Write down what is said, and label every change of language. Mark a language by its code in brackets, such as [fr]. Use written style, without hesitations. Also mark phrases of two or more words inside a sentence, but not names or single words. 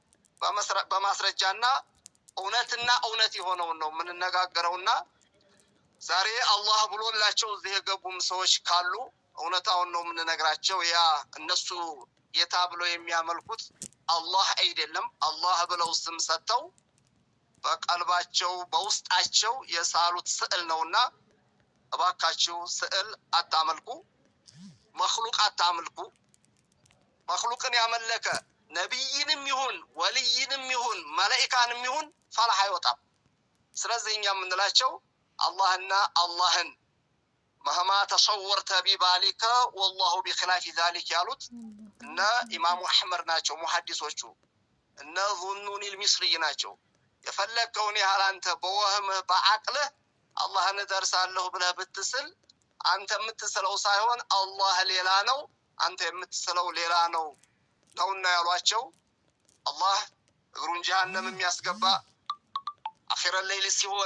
[am] በማስረጃና እውነትና እውነት የሆነው ነው ምንነጋገረውና ዛሬ አላህ ብሎላቸው እዚህ የገቡም ሰዎች ካሉ እውነታውን ነው ምንነግራቸው ያ እነሱ ጌታ ብለው የሚያመልኩት አላህ አይደለም አላህ ብለው ስም ሰጥተው በቀልባቸው በውስጣቸው የሳሉት ስዕል ነውና እባካችሁ ስዕል አታመልኩ መخلوق አታመልኩ መخلوقን ያመለከ ነብይንም ይሁን ወልይንም ይሁን መላእክታንም ይሁን ፈላህ አይወጣም ስለዚህ እኛ ምንላቸው አላህና አላህን [ar] مهما تصورت ببالك والله بخلاف ذلك [am] ያሉት እና ኢማሙ አህመድ ናቸው ሙሐዲሶቹ እና ظنون المصري ናቸው የፈለከውን ያህል አንተ በወህምህ በአቅልህ አላህን ደርሳለሁ ብለህ ብትስል አንተ የምትስለው ሳይሆን አላህ ሌላ ነው አንተ የምትስለው ሌላ ነው ነውና ያሏቸው አላህ እግሩን ጀሃነም የሚያስገባ አኺራ ሌሊት ሲሆን